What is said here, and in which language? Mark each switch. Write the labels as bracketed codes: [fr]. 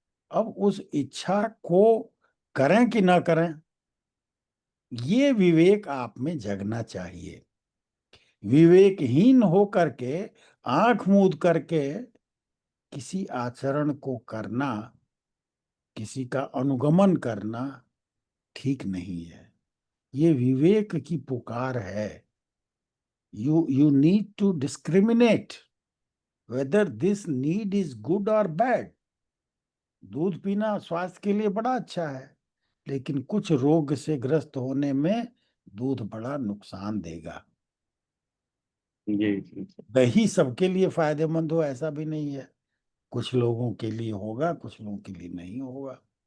[hi] अब उस इच्छा को करें कि ना करें, ये विवेक आप में जगना चाहिए। विवेकहीन होकर के, आंख मूंद करके किसी आचरण को करना, किसी का अनुगमन करना ठीक नहीं है। ये विवेक की पुकार है। [en] you need to discriminate whether this need is good or bad. [hi] दूध पीना स्वास्थ्य के लिए बड़ा अच्छा है, लेकिन कुछ रोग से ग्रस्त होने में दूध बड़ा नुकसान देगा। जी जी सर। दही सबके लिए फायदेमंद हो ऐसा भी नहीं है, कुछ लोगों के लिए होगा, कुछ लोगों के लिए नहीं होगा।